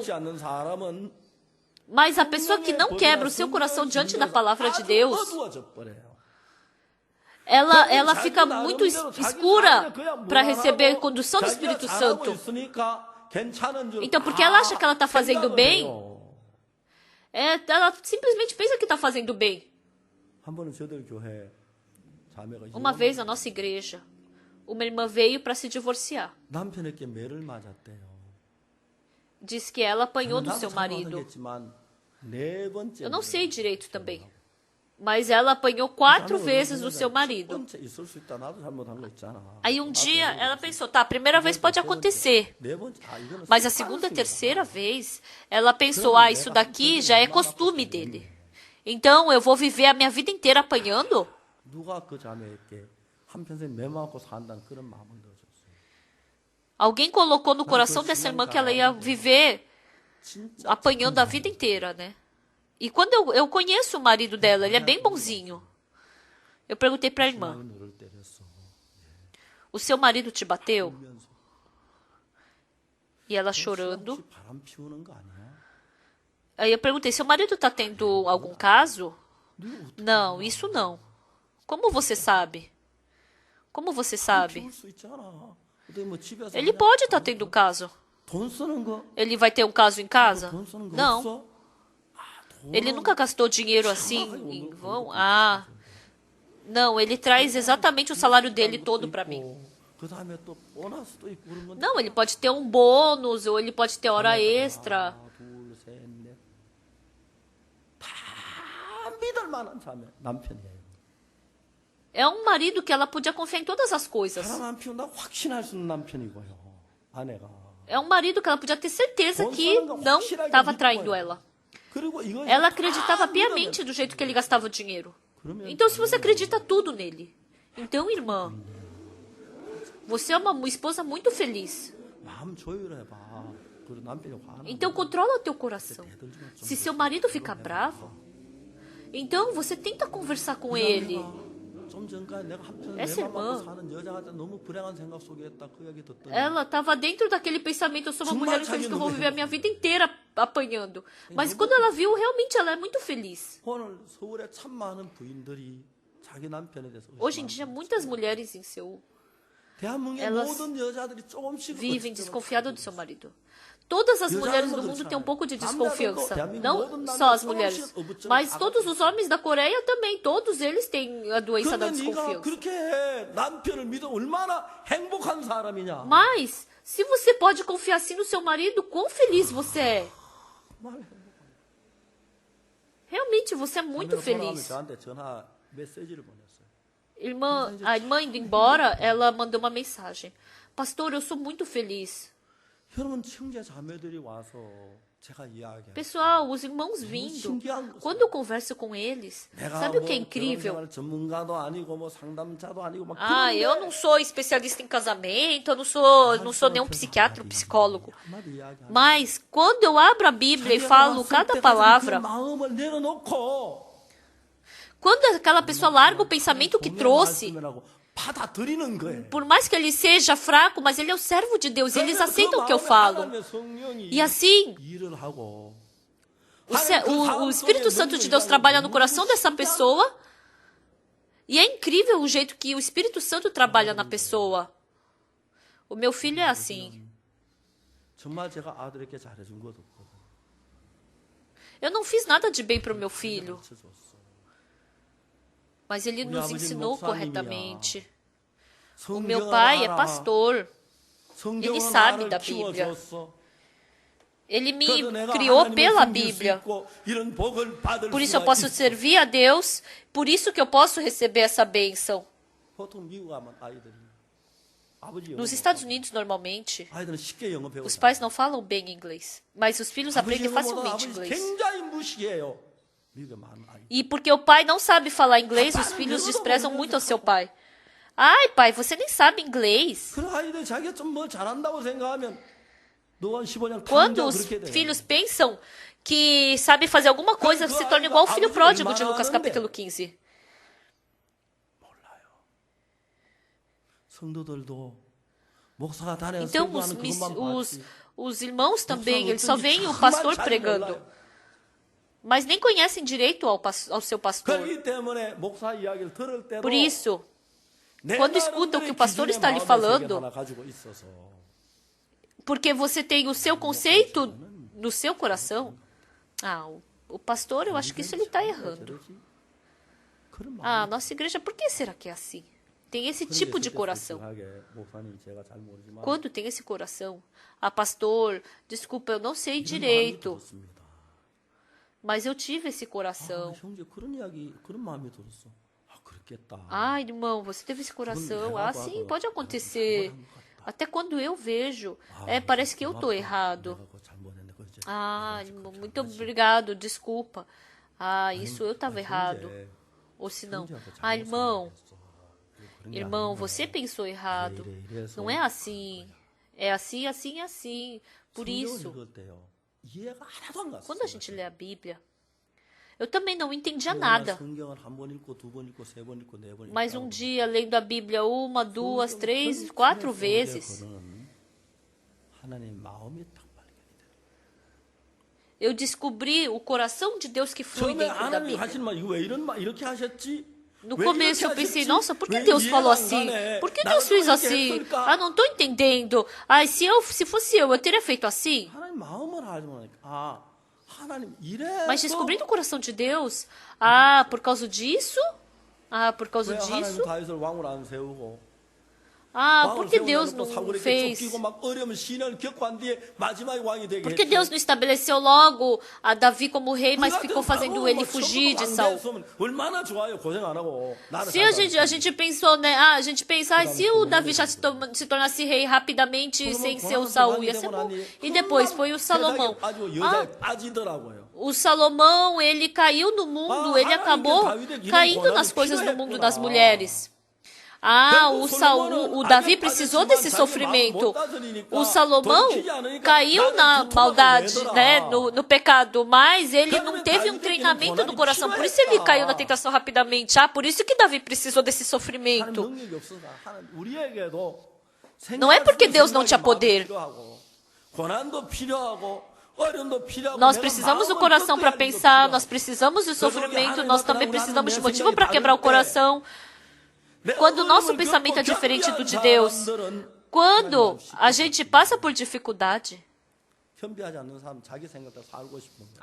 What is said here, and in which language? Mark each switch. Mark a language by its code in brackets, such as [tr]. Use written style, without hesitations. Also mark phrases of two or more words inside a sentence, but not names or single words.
[pt] Mas a pessoa que não quebra o seu coração diante da palavra de Deus, ela fica muito escura para receber a condução do Espírito Santo. Então, porque ela acha que ela está fazendo bem, ela simplesmente pensa que está fazendo bem. [ko] 한 번은 저들 교회 자매가 [pt] Uma vez na nossa igreja, uma irmã veio para se divorciar. [ko] 남편에게 매를 맞았대요. [pt] Diz que ela apanhou do [ko] 나도 [pt] seu marido. [ko] 잘못하겠지만 네 번째. [pt] Eu não sei direito também. Mas ela apanhou 4 vezes do seu marido. [ko] 있을 수 있다. 나도 잘못한 거 있잖아. [pt] Aí um dia ela pensou, tá, a primeira vez pode acontecer. [ko] 네 번째. 이거는 [pt] Mas a segunda, terceira vez, ela pensou, ah, isso daqui já é costume dele. Então eu vou viver a minha vida inteira apanhando? [ko] 누가 그 자매에게 한평생 매 맞고 산다는 그런 마음을 넣어줬어요. [pt] Alguém colocou no coração dessa irmã que ela ia viver [ko] 진짜 [pt] apanhando a vida inteira, né? E quando eu conheço o marido dela, ele é bem bonzinho. Eu perguntei para a irmã, [ko] 신랑이 너를 때렸어. [pt] o seu marido te bateu? [ko] 울면서. [pt] E ela chorando. [ko] 혹시 바람 피우는 거 아니야? [pt] Aí eu perguntei, seu marido está tendo algum caso? Não, isso não. Como você sabe? Como você sabe? [ko] 피울 수 있잖아. 어떻게 뭐 집에서 [pt] Ele [ko] 그냥 [pt] pode estar tendo caso. [ko] 돈 쓰는 거? [pt] Ele vai ter um caso em casa? [ko] 돈 쓰는 거 [pt] Não. [ko] 없어? [pt] Ele nunca gastou dinheiro assim em vão? Ah. Não, ele traz exatamente o salário dele todo para mim. [ko] 그 다음에 또 보너스도 있고 그런 건데. [pt] Não, ele pode ter um bônus ou ele pode ter hora extra. [ko] 하나, 둘, 셋, 넷. 다 믿을 만한 자매 남편이에요. [pt] É um marido que ela podia confiar em todas as coisas. [ko] 바람 안 피운다고 확신할 수 있는 남편이고요. 아내가. [pt] É um marido que ela podia ter certeza que não estava traindo ela. [ko] 그리고 이거 [pt] Ela acreditava piamente do jeito que ele gastava o dinheiro. Então, se você acredita tudo nele, então, irmã, você é uma esposa muito feliz. [ko] 마음 조율해봐. 그리고 남편이 화나. [pt] Então, controla o teu coração. Se seu marido ficar bravo, então você tenta conversar com ele. [ko] 좀 전까지 내가 한편 [pt] Essa [ko] 내맘 [pt] irmã. [ko] 먹고 사는 여자가 너무 불행한 생각 속에 있다. 그 얘기 듣더니 [pt] Ela estava dentro daquele pensamento, eu sou uma mulher infeliz que eu vou viver a minha vida inteira apanhando. Mas quando ela viu, realmente ela é muito feliz. [ko] 오늘 서울에 참 많은 부인들이 자기 남편에 대해서 [pt] Hoje em dia, muitas mulheres em Seul [ko] 대한민국의 [pt] elas [ko] 모든 여자들이 조금씩 [pt] vivem desconfiadas do seu marido. Todas as mulheres do mundo têm um pouco de desconfiança. Não só as mulheres, mas todos os homens da Coreia também. Todos eles têm a doença da [ko] 그런데 네가 [pt] desconfiança. [ko] 그렇게 해. 남편을 믿어 얼마나 행복한 사람이냐. [pt] Mas, se você pode confiar assim no seu marido, quão feliz você é. Realmente, você é muito feliz. [ko] 저한테 전화 메시지를 보냈어요. [pt] A irmã indo embora, ela mandou uma mensagem. Pastor, eu sou muito feliz. [ko] 여러분 형제 자매들이 와서 제가 이야기해요. [pt] Pessoal, os irmãos vindo, quando eu converso com eles, sabe o que é incrível? [ko] 전문가도 아니고 뭐 상담자도 아니고 막 Ah, 그런데 [pt] eu não sou especialista em casamento, eu não sou nenhum psiquiatra ou psicólogo. [ko] 한마디 이야기하는 [pt] Mas quando eu abro a Bíblia e falo cada palavra, [ko] 그 마음을 내려놓고 [pt] quando aquela pessoa larga o pensamento que trouxe, [ko] 말씀이라고 받아들이는 거예요. [pt] por mais que ele seja fraco, mas ele é o servo de Deus, e eles aceitam o que eu falo. E assim, [ko] 일을 하고 [pt] o Espírito Santo de Deus trabalha no coração dessa pessoa, e é incrível o jeito que o Espírito Santo trabalha na pessoa. O meu filho é assim. [ko] 정말 제가 아들에게 잘해준 것도 없거든. [pt] Eu não fiz nada de bem para o meu filho, [ko] 가르쳐줬어. [pt] mas ele [ko] 우리 [pt] nos [ko] 아버지는 [pt] ensinou [ko] 목사님이야. [pt] corretamente. O [ko] 성경을 [pt] meu pai é [ko] 알아. [pt] pastor. [ko] 성경은 [pt] ele sabe [ko] 나를 [pt] da Bíblia. [ko] 키워줬어. [pt] Ele me [ko] 그래서 내가 [pt] criou [ko] 하나님을 [pt] pela [ko] 섬길 수 [pt] Bíblia. [ko] 있고 이런 복을 받을 [pt] Por isso eu [ko] 수가 [pt] posso [ko] 있어. [pt] servir a Deus, por isso que eu posso receber essa bênção. [ko] 보통 미국 가면 아이들이 아버지 영어 [pt] Nos Estados Unidos, normalmente, [ko] 아이들은 쉽게 영어 배우잖아. [pt] os pais não falam bem inglês, mas os filhos [ko] 아버지 [pt] aprendem [ko] 영어보다 [pt] facilmente [ko] 아버지 [pt] inglês. [ko] 굉장히 무시해요. 미국에 많은 아이들. [pt] E porque o pai não sabe falar inglês, os filhos desprezam muito ao seu pai. Ai, pai, você nem sabe inglês. [ko] 그런 아이들 자기가 좀 뭐 잘한다고 생각하면 노안 15년 [pt] Quando [ko] 강자 [pt] os [ko] 그렇게 돼. [pt] filhos pensam que sabe fazer alguma coisa, se torna igual o filho pródigo de Lucas capítulo 15. [ko] 성도들도 목사가 다녀서 [pt] Então, [ko] 설교하는 그것만 봤지. [pt] os irmãos também, eles só veem o pastor pregando, mas nem conhecem direito ao seu pastor. [ko] 그렇기 때문에 목사 이야기를 들을 때도 [pt] Por isso, [ko] 내 [pt] quando escutam o que o pastor [ko] 기준의 [pt] está lhe [ko] 마음의 세계 [pt] falando, [ko] 하나 가지고 있어서 [pt] porque você tem o seu conceito no seu coração, o pastor, eu acho que isso ele está errando. [ko] 저러지? 그런 Ah, 마음이 [pt] nossa igreja, por que será que é assim? Tem esse [ko] 그런 게 [pt] tipo [ko] 있을 [pt] de [ko] 때 [pt] coração. [ko] 솔직하게 목사님 제가 잘 모르지만 [pt] Quando tem esse coração, ah, pastor, desculpa, eu não sei [ko] 이런 마음이 [pt] direito, [ko] 들었습니다. [pt] mas eu tive esse 아, coração. [ko] 형제 그런 이야기 그런 마음이 들었어. 아, 그렇겠다. [pt] Ah, irmão, você teve esse coração. Ah, sim, pode acontecer. Até quando eu vejo, parece que eu estou errado. [ko] 내가 그거 잘못했네. 그렇지. [pt] Ah, irmão, muito obrigado, desculpa. Ah, isso eu estava errado. [ko] 형제, [pt] Ou se não, [ko] 형제하고 ah, 잘못 [pt] irmão, [ko] 생각했어. 그런 게 [pt] irmão, [ko] 아니네. [pt] você pensou errado. [ko] 이래서 [pt] Não é assim. É assim, assim, assim. Por [ko] 성경을 [pt] isso, [ko] 읽을 때요. 이해가 하나도 안 갔어요. [pt] quando a gente lê a Bíblia, eu também não entendia [ko] 그러나 [pt] nada. [ko] 성경을 한 번 읽고 두 번 읽고 세 번 읽고 네 번 [pt] Mas [ko] 읽고 [pt] dia, lendo a Bíblia uma, duas, três, quatro vezes, [ko] 하나님 마음이 딱 발견이 돼요. [pt] eu descobri o coração de Deus que flui [ko] 처음에 [pt] dentro da [ko] 하나님 [pt] Bíblia. [ko] 하시는 말 이거 왜 이렇게 하셨지? [pt] No [ko] 왜 [pt] começo eu [ko] 이렇게 [pt] pensei, [ko] 하셨지? [pt] nossa, por que [ko] 왜 [pt] Deus falou [ko] 이해가 안 [pt] assim? [ko] 가네? [pt] Por que [ko] 나는 [pt] Deus fez [ko] 왜 이렇게 [pt] assim? [ko] 했을까? [pt] Ah, não estou entendendo. Ah, se fosse eu teria feito assim. [ko] 하나님 마음을 알지 못하니까 아 하나님 [pt] Mas [ko] 이래서 [pt] descobrindo o coração de Deus, ah, por causa disso? Ah, por causa [ko] 왜 하나님 [pt] disso? [ko] 다윗을 왕으로 안 세우고 [pt] Ah, por [ko] 왕을 [pt] que Deus [ko] 세우려고 [pt] não [ko] 사울에게 [pt] fez? [ko] 쫓기고 막 어려운 시련을 겪어한 뒤에 마지막에 왕이 되게 [pt] Por que [ko] 했지? [pt] Deus não estabeleceu logo a Davi como rei, mas [ko] 우리 [pt] ficou [ko] 같은 [pt] fazendo [ko] 바로 [pt] ele [ko] 뭐 [pt] fugir de [ko] 처음부터 [pt] Saul? [ko] 왕 됐으면 얼마나 좋아요. 고생 안 하고 나를 [pt] Se [ko] 잘 [pt] a gente pensou, né? Ah, a gente pensa, ah, se o Davi já se tornasse rei rapidamente sem ser o Saul, ia ser bom. E depois foi o Salomão. Ah, [ko] 빠지더라고요. [pt] o Salomão, ele caiu no mundo, ele acabou caindo nas coisas do mundo das mulheres. Ah, o Davi precisou desse sofrimento. O Salomão caiu na maldade, né, no pecado, mas ele não teve um treinamento do coração. Por isso ele caiu na tentação rapidamente. Ah, por isso que Davi precisou desse sofrimento. [ko] 능력이 없어서 우리에게도 [pt] Não é porque Deus não tinha poder. [ko] 고난도 필요하고 어려움도 필요하고 [pt] Nós precisamos do coração para pensar, nós precisamos do sofrimento, nós também precisamos de motivo para quebrar o coração. Quando o nosso pensamento é diferente do de Deus, quando a gente passa por dificuldade, [ko] 현비하지 않는 사람 자기 생각대로 살고 싶은 거예요.